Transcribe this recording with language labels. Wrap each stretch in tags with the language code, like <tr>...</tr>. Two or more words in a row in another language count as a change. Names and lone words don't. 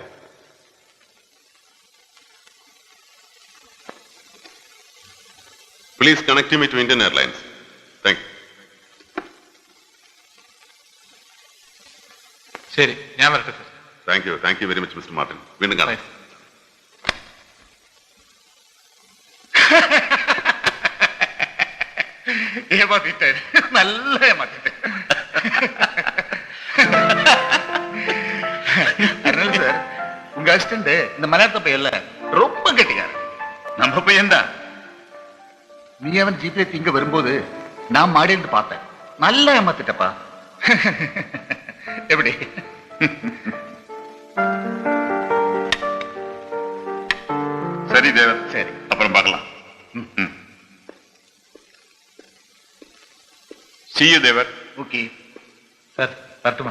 <en>Please connect me to Indian Airlines. Thank you.</en> <ml>ശരി, ഞാൻ വരട്ടെ സർ.</ml> <en>Thank you very much Mister Martin.</en> <ml>വീണ്ടും കാണാം.</ml> <ta>ஏமாத்திட்டேன், நல்ல ஏமாத்திட்டேன். அதனால சார், உங்க அசிஸ்டன்ட் இந்த மலையாளத்த பையன்ல ரொம்ப கெட்டிக்காரு. நம்ம பையன் தான். நீ அவன் ஜிபே இங்க வரும்போது நான் மாடிட்டு பார்த்தேன். நல்லா ஏமாத்திட்டப்பா. எப்படி? சரி தேவர், சரி, அப்புறம் பார்க்கலாம்.</ta> <en>See you தேவர்.</en> <ta>ஓகே சார், வரட்டுமா.</ta>